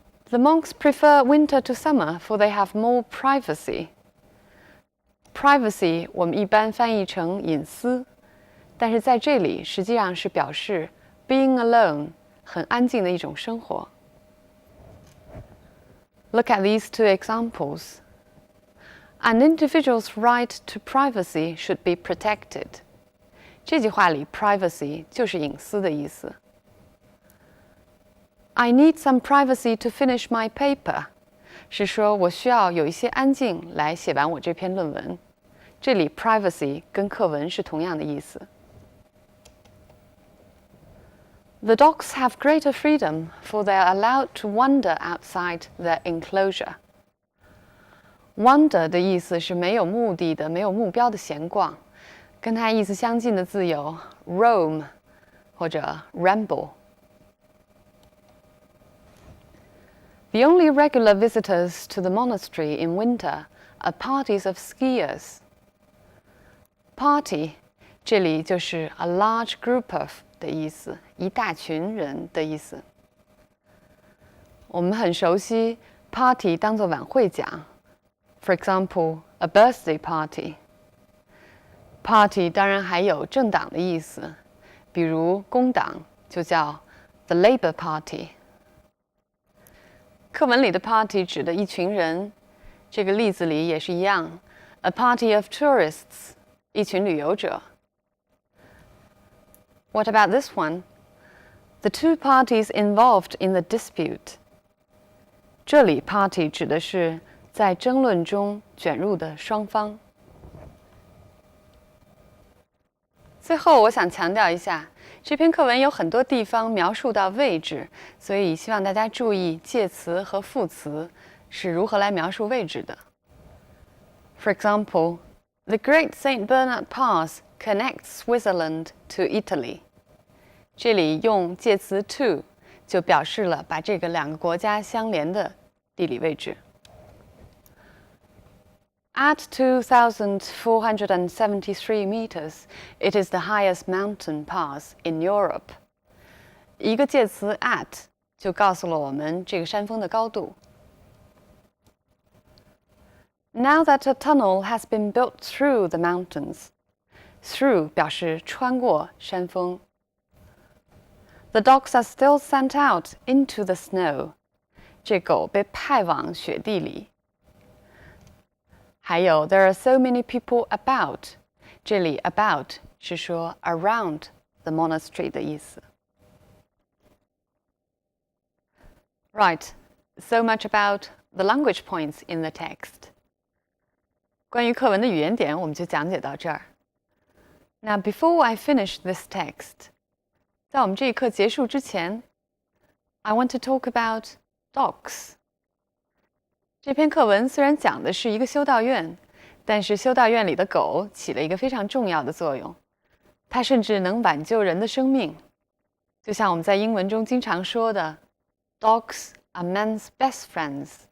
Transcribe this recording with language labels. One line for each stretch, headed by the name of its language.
English: The monks prefer winter to summer, for they have more privacy.
Chinese: Privacy 我们一般翻译成隐私，但是在这里实际上是表示
English: being alone，
Chinese: 很安静的一种生活。
English: Look at these two examples. An individual's right to privacy should be protected.
Chinese: 这句话里 privacy 就是隐私的意思。
English: I need some privacy to finish my paper
Chinese: 是说我需要有一些安静来写完我这篇论文。这里 privacy 跟课文是同样的意思。
English: The dogs have greater freedom, for they are allowed to wander outside their enclosure.
Chinese: Wander 的意思是没有目的的、没有目标的闲逛。跟它意思相近的字有 roam 或者 ramble。
English: The only regular visitors to the monastery in winter are parties of skiers.
Chinese: Party 这里就是
English: a large group of
Chinese: 的意思，一大群人的意思。我们很熟悉 party 当作晚会讲 ，
English: for example, a birthday party。
Chinese: Party 当然还有政党的意思，比如工党就叫 the Labour Party。课文里的 party 指的一群人，这个例子里也是一样 ，
English: a party of tourists，
Chinese: 一群旅游者。
English: What about this one? The two parties involved in the dispute.
Chinese: 这里 party 指的是在争论中卷入的双方。最后，我想强调一下，这篇课文有很多地方描述到位置，所以希望大家注意介词和副词是如何来描述位置的。
English: For example, the Great St. Bernard Pass connects Switzerland to Italy.
Chinese: 这里用介词 to 就表示了把这个两个国家相连的地理位置。
English: At 2,473 meters, it is the highest mountain pass in Europe.
Chinese: 一个介词 at 就告诉了我们这个山峰的高度。
English: Now that a tunnel has been built through the mountains, through
Chinese: 表示穿过山峰。
English: The dogs are still sent out into the snow.
Chinese: 这狗被派往雪地里。还有
English: there are so many people about.
Chinese: 这里
English: about
Chinese: 是说
English: around the monastery
Chinese: 的意思。
English: Right, so much about the language points in the text.
Chinese: 关于课文的语言点，我们就讲解到这儿。
English: Now, before I finish this text,
Chinese: 在我们这一课结束之前
English: I want to talk about dogs.
Chinese: 这篇课文虽然讲的是一个修道院，但是修道院里的狗起了一个非常重要的作用，它甚至能挽救人的生命。就像我们在英文中经常说的
English: Dogs are men's best friends.